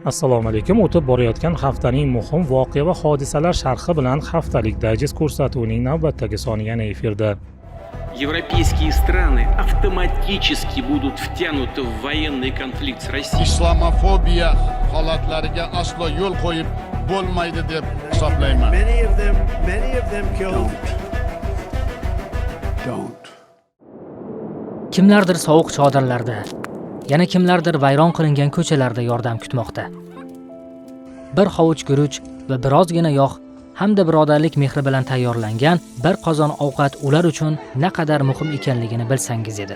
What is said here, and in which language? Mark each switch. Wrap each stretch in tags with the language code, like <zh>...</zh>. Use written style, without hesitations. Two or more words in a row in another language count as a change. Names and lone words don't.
<uz>Assalomu alaykum. O'tib borayotgan haftaning muhim voqea va hodisalar sharhi bilan haftalik dayjest ko'rsatuvining navbatdagi soni yana efirda.</uz> <ru>Европейские страны автоматически будут втянуты в военный конфликт с Россией.</ru> <uz>Islamofobiya holatlariga aslo yo'l qo'yib bo'lmaydi deb hisoblayman.</uz> <en>Many of them killed. Don't.</en> <uz>Kimlardir sovuq chodirlarda, yana kimlardir vayron qilingan ko'chalarda yordam kutmoqda. Bir hovuch guruch va birozgina yog' hamda birodarlik mehri bilan tayyorlangan bir qozon ovqat ular uchun naqadar muhim ekanligini bilsangiz edi.</uz>